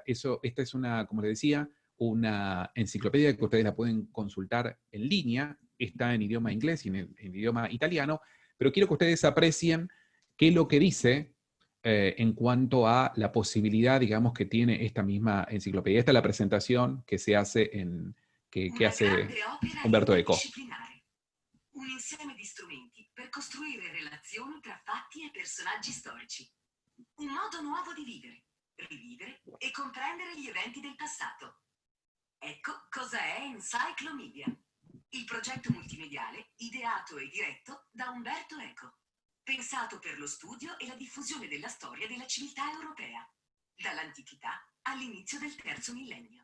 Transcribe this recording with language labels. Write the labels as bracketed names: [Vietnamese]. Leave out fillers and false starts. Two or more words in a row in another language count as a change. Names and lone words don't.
[Spanish] Esta es una, como les decía, una enciclopedia que ustedes la pueden consultar en línea, está en idioma inglés y en idioma italiano, pero quiero que ustedes aprecien qué es lo que dice en cuanto a la posibilidad, digamos, que tiene esta misma enciclopedia. Esta es la presentación que se hace que hace Umberto Eco. [Italian] Un insieme di strumenti per costruire relazioni tra fatti e personaggi storici. Un modo nuovo di vivere, rivivere e comprendere gli eventi del passato. Ecco cosa è Encyclomedia, il progetto multimediale ideato e diretto da Umberto Eco, pensato per lo studio e la diffusione della storia della civiltà europea, dall'antichità all'inizio del terzo millennio.